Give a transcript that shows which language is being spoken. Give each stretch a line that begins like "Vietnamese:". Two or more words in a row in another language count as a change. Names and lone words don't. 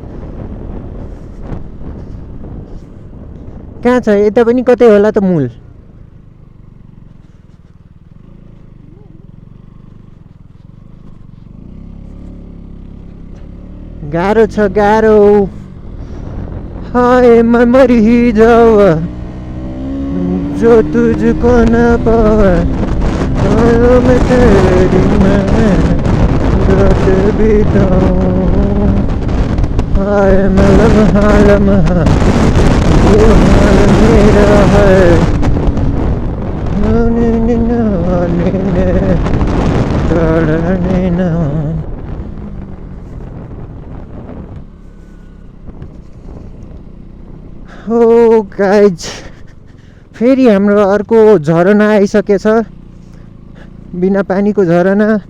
Nepali: कहाँ छ? यता पनि कतै होला त मूल। गाह्रो छ गाह्रो।
Hindi: हाय मैं मर ही जाऊँ जो तुझको न पाए, मैं तेरी मैं रात बिताऊं। हाय मैं लम्हा लम्हा ये हाल मेरा है,
Nepali: हो गाइज फेरि हाम्रो अर्को झरना आइसकेछ, बिना पानीको झरना।